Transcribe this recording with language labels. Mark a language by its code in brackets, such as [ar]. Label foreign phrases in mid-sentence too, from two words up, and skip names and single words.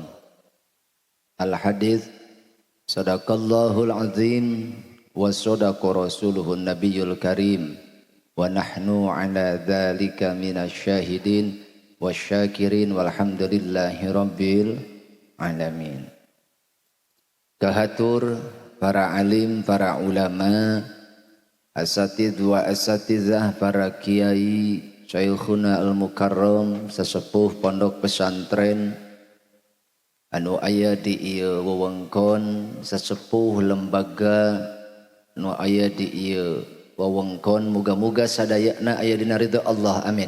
[ar] الحديث صدق الله العظيم وصدق رسوله النبي الكريم ونحن على ذلك من الشاهدين والشاكرين والحمد لله رب العالمين. [su] Kahatur para alim, para ulama, [ar] أساتيذ وأساتذة, [su] para kiai, [ar] شيخنا المكرم, [su] sesepuh pondok pesantren anu aya di ieu wewengkon, sesepuh lembaga anu aya di ieu wewengkon, muga-muga sadayana aya dina ridho Allah, amin.